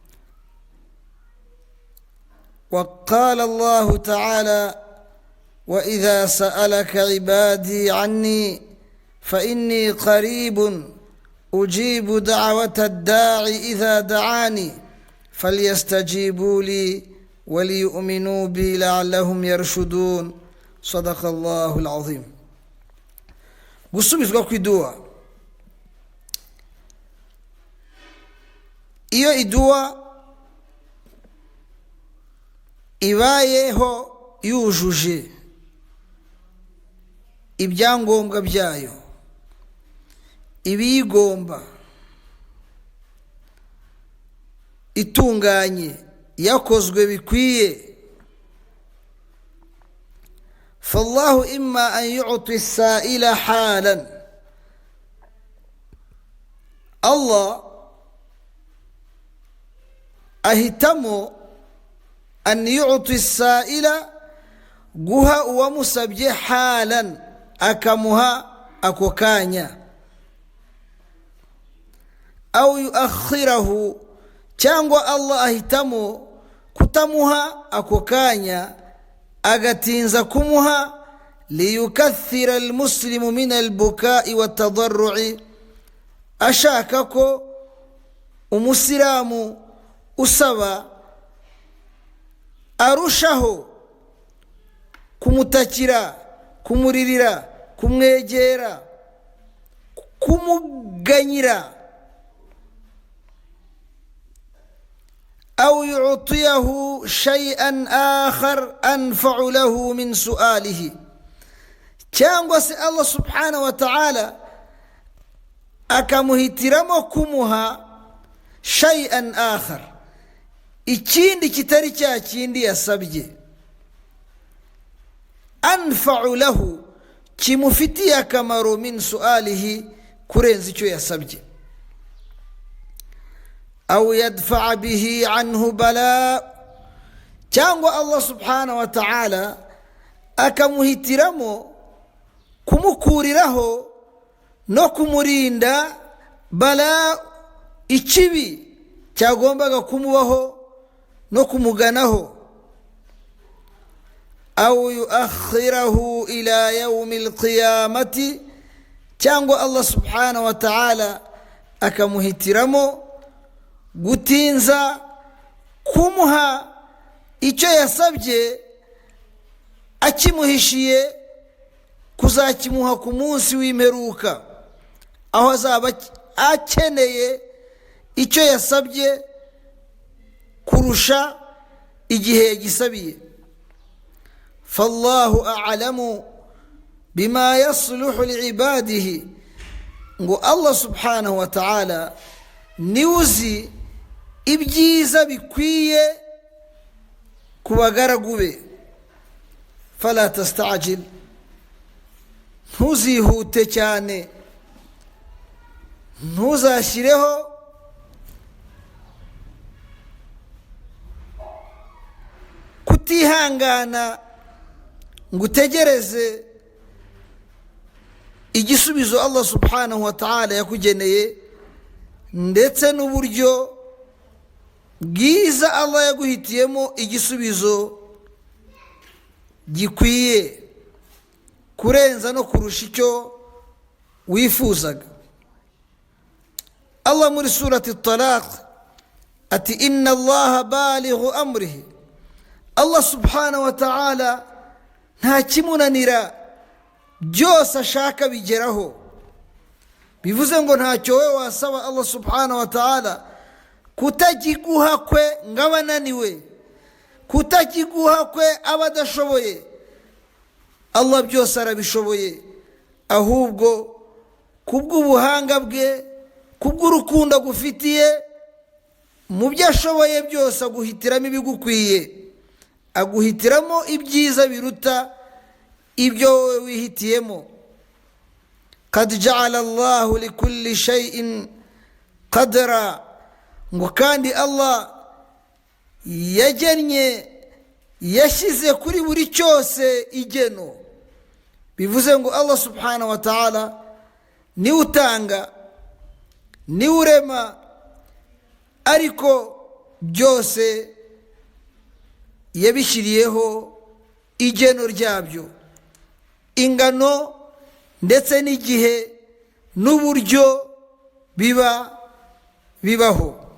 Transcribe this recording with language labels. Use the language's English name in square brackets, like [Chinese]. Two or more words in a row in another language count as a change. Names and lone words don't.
[Arabic] وقال الله تعالى: وإذا سألك عبادي عني فإني قريب أجيب دعوة الداع إذا دعاني فليستجيبوا لي وليؤمنوا بي لعلهم يرشدون. صدق الله العظيم. [Kinyarwanda] gusubizwa kw'iduwa. Iyo iduwa ibayeho yujuje ibyangombwa byayo, ibiyigomba, itunganye, yakozwe bikwiye, [Arabic] فالله إما أن يعطي السائل حالا. [Kinyarwanda] الله ahitamo [Arabic] أن يعطي السائل [Kinyarwanda] guha uwamusabye halan, akamuha ako kanya, [Arabic] أو يؤخره, [Kinyarwanda] cyangwa Allah ahitamo kutamuha ako kanya agatinza kumuha, [Arabic] ليكثر المسلم من البكاء والتضرع, [Kinyarwanda] ashaka ko umusilamu usaba arushaho kumutakira, kumuririra, kumwegera, kumuganyira. [Arabic] أو يعطيه شيئا آخر أنفع له من سؤاله, [Kinyarwanda] cyangwa se Allah [Arabic] سبحانه وتعالى [Kinyarwanda] akamuhitiramo kumuha [Arabic] شيئا آخر, [Kinyarwanda] ikindi kitari cya kindi yasabye, [Arabic] أنفع له, [Kinyarwanda] kimufitiye akamaro, [Arabic] من سؤاله, [Kinyarwanda] kurenza icyo yasabye. [Arabic] أو يدفع به عنه بلاء, [Kinyarwanda] cyangwa Allah [Arabic] سبحانه وتعالى [Kinyarwanda] akamuhitiramo kumukuriraho no kumurinda bala, ikibi cyagombaga kumubaho no kumuganaho. [Arabic] أو يؤخره إلى يوم القيامة, cyangwa Allah سبحانه وتعالى [Kinyarwanda] akamuhitiramo gutinza kumuha icyo yasabye akimuhishiye kuzakimuha ku munsi w'imperuka, aho azaba akeneye icyo yasabye kurusha igihe yagisabiye. [Arabic] فالله أعلم بما يصلح لعباده, [Kinyarwanda] ngo Allah [Arabic] سبحانه وتعالى [Kinyarwanda] niwe uzi ibyiza bikwiye ku bagaragu be. [Arabic] فلا تستعجل, [Kinyarwanda] ntuzihute cyane, ntuzashyireho kutihangana ngo utegereze igisubizo Allah [Arabic] سبحانه وتعالى [Kinyarwanda] yakugeneye, ndetse n'uburyo bwiza Allah yaguhitiyemo igisubizo gikwiye kurenza no kurusha icyo wifuzaga. Allah muri surati Talaq ati [Arabic] إن الله بالغ أمره, [Kinyarwanda] Allah subhanahu wa ta'ala nta kimunanira, byose ashaka bigeraho. bivuze ngo ntacyo wowe wasaba Allah [Arabic] سبحانه وتعالى [Kinyarwanda] kutakiguha kwe ngo aba ananiwe, kutakiguha kwe aba adashoboye. Allah byose arabishoboye, ahubwo kubw'ubuhanga bwe, kubw'urukundo agufitiye, mu byo ashoboye byose aguhitiramo ibigukwiye, aguhitiramo ibyiza biruta ibyo wowe wihitiyemo. [Arabic] قد جعل الله لكل شيء قدرا, [Kinyarwanda] ngo kandi Allah yagennye, yashyize kuri buri cyose igeno. bivuze ngo Allah [Arabic] سبحانه وتعالى [Kinyarwanda] niwe utanga, niwe urema, ariko byose yabishyiriyeho igeno ryabyo, ingano ndetse n'igihe n'uburyo bibaho.